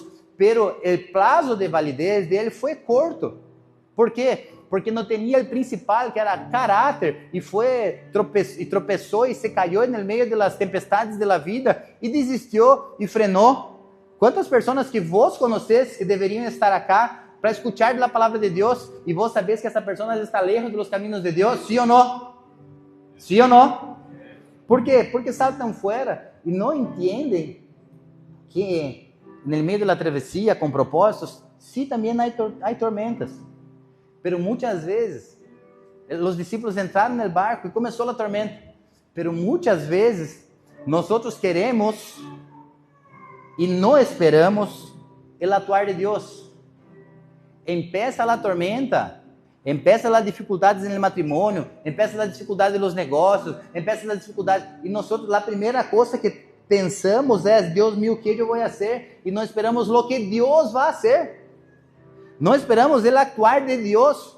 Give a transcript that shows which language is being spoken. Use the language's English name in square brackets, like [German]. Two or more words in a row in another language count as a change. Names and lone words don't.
[Portuguese] Pero o prazo de validez dele foi curto. Por quê? Porque não tinha o principal, que era caráter, e tropeçou e se caiu no meio das tempestades da vida, e desistiu e frenou. Quantas pessoas que vos conheceis que deveriam estar [Spanish] acá para escuchar [Portuguese] a palavra de Deus, e vos sabeis que essa pessoa está lejos dos caminhos de Deus, sim ou não? Sim ou não? Por quê? Porque saltam fora e não entendem que no meio da travessia com propósitos, sim, também há tormentas. Pero muitas vezes, os discípulos entraram no barco e começou a tormenta. Pero muitas vezes, nós queremos e não esperamos o atuar de Deus. [Spanish] Empieza a tormenta Empieza las dificultades en el matrimonio, empieza las dificultades en los negocios, empieza las dificultades. Y nosotros la primera cosa que pensamos es, Dios mío, ¿qué yo voy a hacer? Y no esperamos lo que Dios va a hacer. No esperamos el actuar de Dios.